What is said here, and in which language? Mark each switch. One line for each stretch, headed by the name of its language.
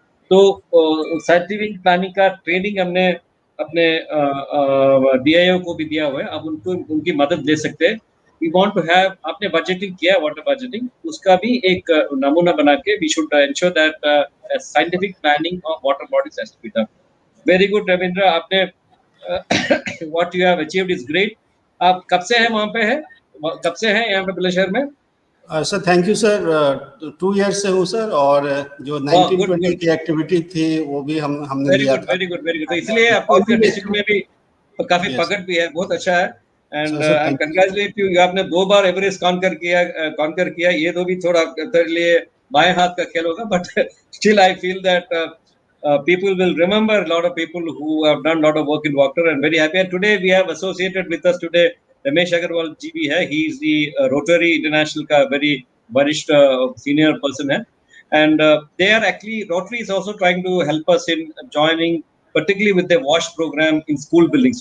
Hindi: तो scientific planning का training हमने अपने DIO को भी दिया हुआ है, अब उनकी मदद ले सकते हैं.
English: we want to have,
Hindi: आपने बजटिंग किया वाटर बजटिंग, उसका भी एक नमूना बना के
English: We should ensure that scientific planning of water bodies has to be done. Very good Ravindra, आपने what you have achieved is great.
Hindi: आप कब से हैं वहाँ पे है, कब से हैं यहाँ पे बुलंदशहर में?
English: sir thank you sir,
Hindi: 2 years से हूँ सर, और जो 1920 की एक्टिविटी थी वो भी हमने लिया था.
English: Very good.
Hindi: तो इसलिए आपको डिस्ट्रिक्ट में भी काफी पकड़ भी है, बहुत अच्छा है.
English: And I congratulate you, आपने 2 बार Everest conquer किया.
Hindi: ये तो भी थोड़ा तेरे लिए बाएं हाथ का खेल होगा,
English: But still I feel that people will remember a lot of people who have done a lot of work in water, and very happy. And today we have associated with us today Ramesh Agarwal ji bhi hai. He is the Rotary International ka very varisht senior person hai, and they are actually, Rotary is also trying to help us in joining, particularly with the wash program in school buildings.